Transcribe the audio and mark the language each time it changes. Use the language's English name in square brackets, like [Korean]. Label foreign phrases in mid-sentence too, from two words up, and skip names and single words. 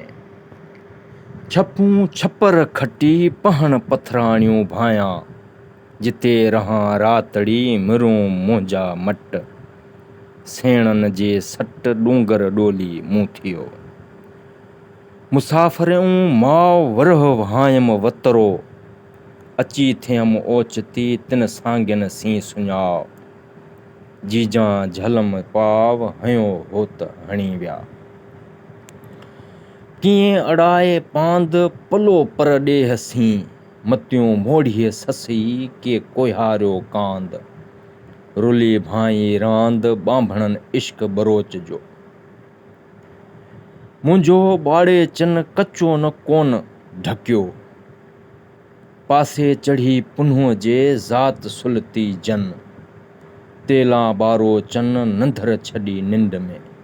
[Sindhi] छपूं छपर खटी पहण पथराणियूं भायां, जिते रहां रातड़ी मिरूं मुंहिंजा मट, सेणनि जे सट डूंगर डोली मूं थियो। मुसाफ़िरऊं माउ वरह वहायम वतरो, अची थियम ओचती तिन सांगियन सी सुञाव, जीजां झलम पाव हयो होत हणी विया। कीअं अड़ाए पांद पलो पर ॾेह सी, मतियूं मोड़ीअ ससी के कोहारियो कांद, रुली भाई रांद ॿांभणनि इश्क बरोच जो। मुंहिंजो ॿाड़े चन कचो न कोन ढकियो, पासे चढ़ी पुन्हूअ जे ज़ात सुलती जन, तेला ॿारो चन नंधर छॾी निंड में।